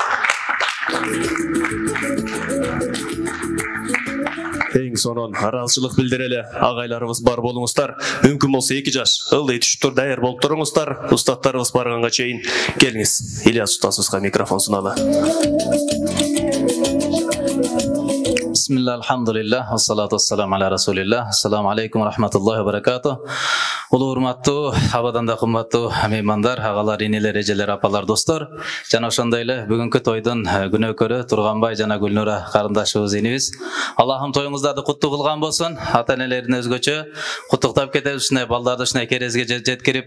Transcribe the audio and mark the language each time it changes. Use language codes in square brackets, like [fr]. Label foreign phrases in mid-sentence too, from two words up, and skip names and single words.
[ky] Эң сонун ыраазычылык билдирели агайларыбыз бар болуңуздар. Мүмкүн болсо 2 жаш ылдый түшүптөр даяр болуп туруңуздар. Устаттарыбыз барганга чейин келиңиз. Ильяс устазыбызга микрофон суналы. [ar] بسم الله، الحمد لله، والصلاة والسلام على رسول الله. السلام عليكم رحمة الله وبركاته. [ky] Ulu урматтуу, абадан да кымбаттуу меймандар, агалар, энелер, эжелер, апалар, достор. Жана ошондой эле бүгүнкү тойдун күнөөкөрү Турганбай жана Гүлнура карындашыбыз, энебиз. Аллахым тоюңуздарды куттуу кылган болсун. Ата-энелерин өзгөчө куттуктап кетебиз, ушундай балдарды ушундай керезге жеткирип.